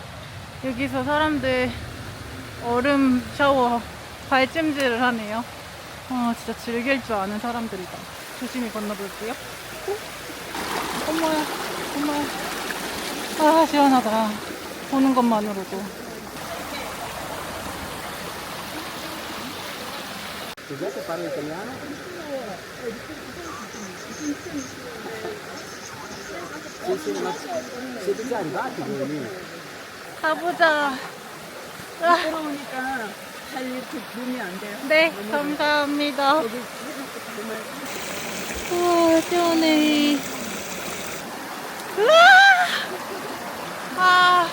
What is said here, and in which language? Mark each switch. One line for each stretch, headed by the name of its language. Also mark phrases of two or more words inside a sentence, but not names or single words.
Korean: 여기서 사람들 얼음 샤워 발찜질을 하네요. 진짜 즐길 줄 아는 사람들이다. 조심히 건너볼게요. 엄마야, 엄마야. 시원하다. 보는 것만으로도.
Italian: Giuseppe parla italiano? Sì, ma siete già arrivati voi lì?
Korean: 가보자. 부끄러우니까 잘 이렇게 보면 안 돼요? 네, 감사합니다. 여기 해놓고 정말 우와, 시원해. 우와!